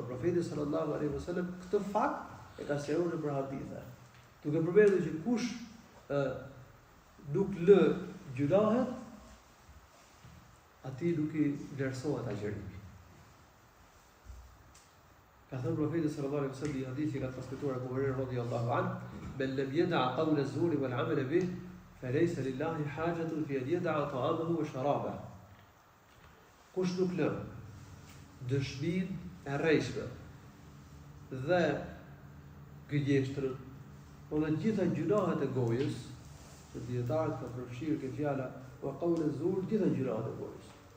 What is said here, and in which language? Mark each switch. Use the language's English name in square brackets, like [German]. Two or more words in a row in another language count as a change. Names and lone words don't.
[Albanian] Profeti [Arabic] صلى الله عليه وسلم [Albanian] këtë fakt e ka sqaruar në hadithe. Duke përmendur që kush nuk lë gjunahet, atij nuk i vlerësohet agjërimi. Ka thënë profeti [Arabic] صلى الله عليه وسلم [Albanian] në hadith që ka transmetuar Abu Huraira [Arabic] رضي الله عنه, "من لم يدع قول الزور والعمل به، فليس لله حاجة في أن يدع طعامه وشرابه." [Albanian] Kush nuk lë dëshmin e rrejshme dhe gënjeshtrën, po dhe gjitha gjunahet e gojës, që dietarët ka përfshirë këtë fjala, [Arabic] وقول الزور, [Albanian] gjitha gjunahet e gojës.